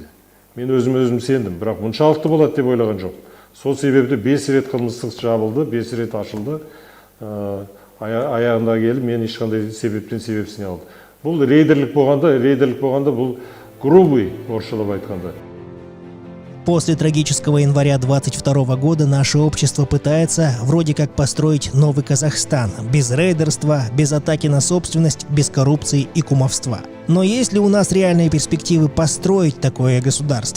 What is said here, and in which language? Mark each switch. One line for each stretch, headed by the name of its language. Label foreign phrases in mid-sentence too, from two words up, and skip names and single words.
Kazakh: Мен өзім сендім, бірақ мұншалықты болады деп ойлаған жоқ. Сол себепті 5 рет қылмыстық жабылды, 5 рет ашылды. Аяғында келіп, мен ешқандай себепсіне алды. Бұл рейдерлік болғанда бұл грубый, орысшалап айтқанда.
Russian: После трагического января 22 года наше общество пытается вроде как построить новый Казахстан. Без рейдерства, без атаки на собственность, без коррупции и кумовства. Но есть ли у нас реальные перспективы построить такое государство?